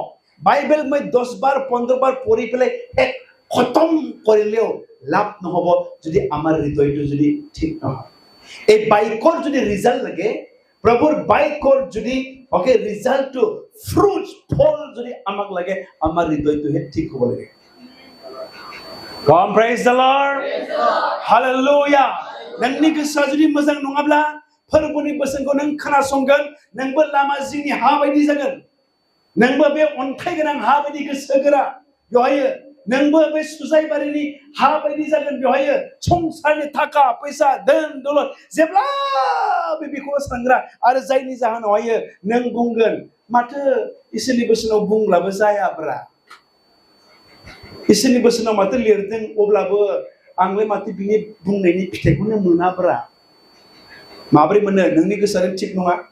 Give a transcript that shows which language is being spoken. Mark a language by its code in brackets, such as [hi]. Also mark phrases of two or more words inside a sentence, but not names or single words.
[as] বাইবেল মই 10 বাৰ 15 বাৰ পঢ়ি পেলাই এক খতম কৰিলেও লাভ নহব যদি আমাৰ হৃদয়টো যদি ঠিক নহয় এই বাক্যৰ যদি ৰিজাল্ট লাগে প্ৰভুৰ বাক্যৰ যদি ওকে ৰিজাল্টটো ফ্ৰুট ফল যদি আমাক লাগে আমাৰ হৃদয়টো ঠিক হ'ব লাগে [en] Come praise the Lord Hallelujah [brx] नोंनि गोसोआ जुदि मोजां नङाब्ला फोरबोनि बोसोनखौ नों खोनासंगोन नोंबो लामा जिंनि हा बायदि जागोन नोंबो बे अन्थाइ गोनां हा बायदि गोसो गोरा बेवहाय नोंबो बे सुजायबारिनि हा बायदि जागोन बेवहाय संसारनि थाखा फैसा धोन दौलत जेब्लाबो बेखौ सानग्रा आरो जायनि जाहोनावहाय नों बुंगोन माथो इसोरनि बोसोनाव बुंब्लाबो जायाब्रा इसोरनि बोसोनाव माथो लिरदों अब्लाबो आंलाय माथो बिनि बुंनायनि फिथाइखौनो मोनाब्रा माब्रै मोनो नोंनि गोसोआनो थिग नङा